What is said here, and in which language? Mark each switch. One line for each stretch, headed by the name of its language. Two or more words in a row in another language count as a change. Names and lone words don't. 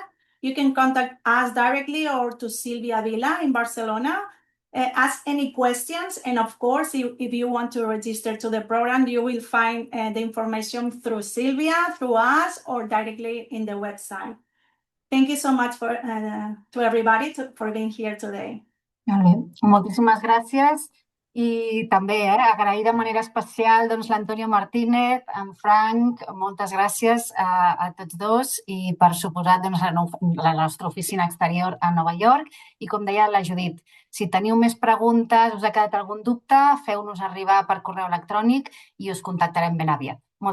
English: You can contact us directly or to Silvia Vila in Barcelona. Ask any questions, and of course, if you want to register to the program, you will find the information through Silvia, through us, or directly in the website. Thank you so much to everybody for being here today.
Catalan: Molt bé, moltíssimes gràcies i també agrair de manera especial l'Antonio Martínez, en Frank, moltes gràcies a tots dos i per suposat la nostra oficina exterior a Nova York i com deia la Judit, si teniu més preguntes, us ha quedat algun dubte, feu-nos arribar per correu electrònic i us contactarem ben aviat.